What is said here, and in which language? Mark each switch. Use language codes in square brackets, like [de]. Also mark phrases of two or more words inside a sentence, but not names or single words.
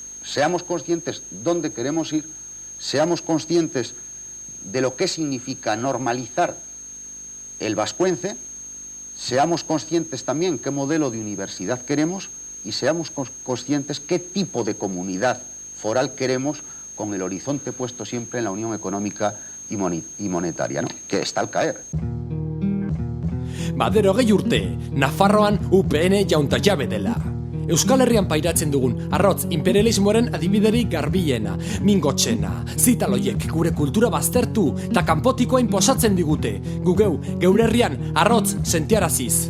[es] seamos conscientes dónde queremos ir, seamos conscientes de lo que significa normalizar el vascuence, seamos conscientes también qué modelo de universidad queremos y seamos conscientes qué tipo de comunidad foral queremos, con el horizonte puesto siempre en la Unión Económica y Monetaria, ¿no? Que está al caer. [eu] Badero gehi urte, Nafarroan UPN jaunta jabe dela. Euskal Herrian pairatzen dugun arrotz imperialismoaren adibiderik garbiena, mingotxena, zitaloiek gure kultura baztertu eta kanpotikoa inposatzen digute. Geure herrian arrotz sentiaraziz.